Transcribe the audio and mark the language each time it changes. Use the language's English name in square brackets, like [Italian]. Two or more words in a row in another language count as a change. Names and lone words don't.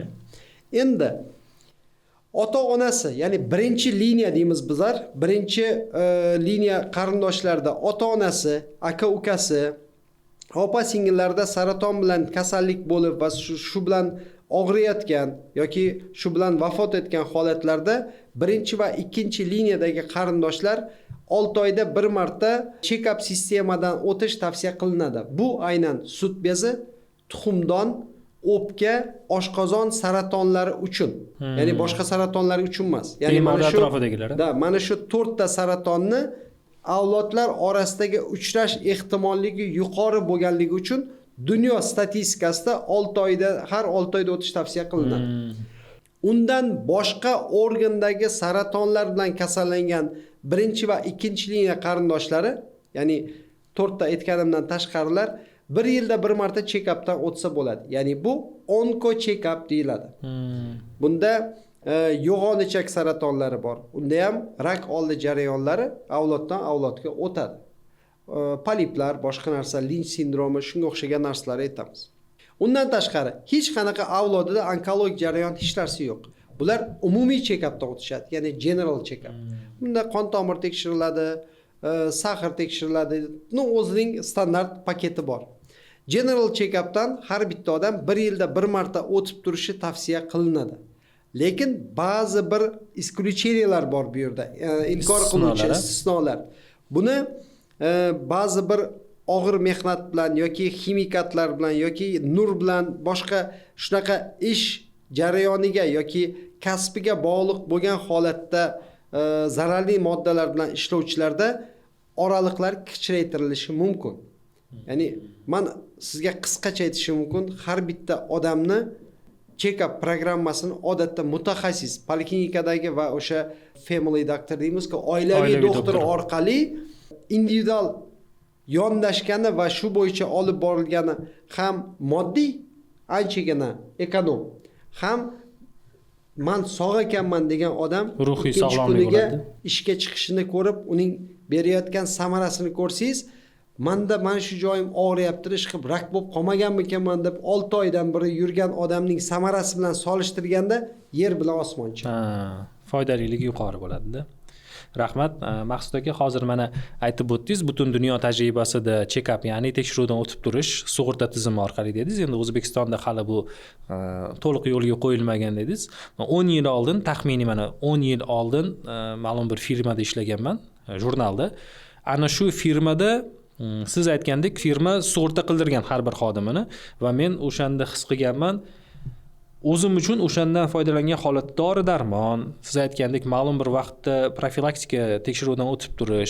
[Uzbek] Endi ota-onasi, ya'ni birinchi liniya deymiz bizlar, birinchi liniya qarindoshlarda ota-onasi, aka-ukasi, opa-singillarda saraton bilan kasallik bo'lib va shu bilan og'riyotgan yoki shu bilan vafot etgan holatlarda birinchi va ikkinchi liniyadagi qarindoshlar 6 oyda bir marta check-up sistemadan o'tish tavsiya qilinadi. Bu aynan sut bezi, tuxumdon, o'pka, oshqozon saratonlari uchun. Ya'ni boshqa saratonlar uchun emas. Ya'ni mana shu 4 ta saratonni avlodlar orasidagi uchrash ehtimolligi yuqori bo'lganligi uchun dunyo statistikasida 6 oyda, har 6 oyda o'tish tavsiya qilinadi. Undan boshqa organdagi saratonlar bilan kasallangan birinchi va ikkinchi liniya qarindoshlari, ya'ni 4 ta aytganimdan tashqarilar, bir yilda bir marta check-updan o'tsa bo'ladi. Ya'ni bu onko check-up deyiladi. Bunda yo'g'on ichak saratonlari bor. Unda ham rak oldi jarayonlari avloddan avlodga o'tadi. Poliplar, boshqa narsa, Linch sindromi, shunga o'xshagan narsalar aytamiz. Undan tashqari hech qanaqa avlodida onkologik jarayon hech narsa yo'q. Bular umumiy check-updan o'tishadi, ya'ni [English] general check-up. [Uzbek] Bunda qon tomir tekshiriladi, sahar tekshiriladi, o'zining standart paketi bor. General check-updan har bitta odam bir yilda bir marta o'tib turishi tavsiya qilinadi. Lekin ba'zi bir isключениялар bor bu yerda, inkor qiluvchi istisnolar. Buni ba'zi bir og'ir mehnat bilan yoki ximikatlar bilan yoki nur bilan boshqa shunaqa ish jarayoniga yoki kasbiga bog'liq bo'lgan holatda zararli moddalar bilan ishlovchilarda oraliqlar kichraytirilishi mumkin. Ya'ni men sizga qisqacha aytishim mumkin, har bitta odamni check-up programmasini odatda mutaxassis, poliklinikadagi va o'sha [English] family doctor [Uzbek] deymiz-ku, oilaviy doktor orqali individual yondashgani va shu bo'yicha olib borilgani ham moddiy anchagina ekonom, ham men sog' ekanman degan odam ruhiy sog'lomlik bo'ladi. Ishga chiqishini ko'rib, uning berayotgan samarasini ko'rsangiz, menda mana shu joyim og'riyapti, ish qilib rak bo'lib qolmaganmikanman deb 6 oydan beri yurgan odamning samarasi bilan solishtirganda yer bilan osmoncha. Foydaliligi yuqori bo'ladi-da. Rahmat. Maqsud aka, hozir mana aytib o'tdingiz, butun dunyo tajribasida check-up, ya'ni tekshiruvdan o'tib turish sug'urta tizimi orqali dedingiz. Endi O'zbekistonda hali bu to'liq yo'lga qo'yilmagan dedingiz. 10 yil oldin, taxminiy mana 10 yil oldin ma'lum bir firmada ishlaganman, jurnalda. ana shu firmada siz aytgandek firma sug'urta qildirgan har bir xodimini va men o'shanda his qilganman, o'zim uchun o'shandan foydalangan holatda dori darmon, siz aytgandek ma'lum bir vaqtda profilaktika tekshiruvdan o'tib turish.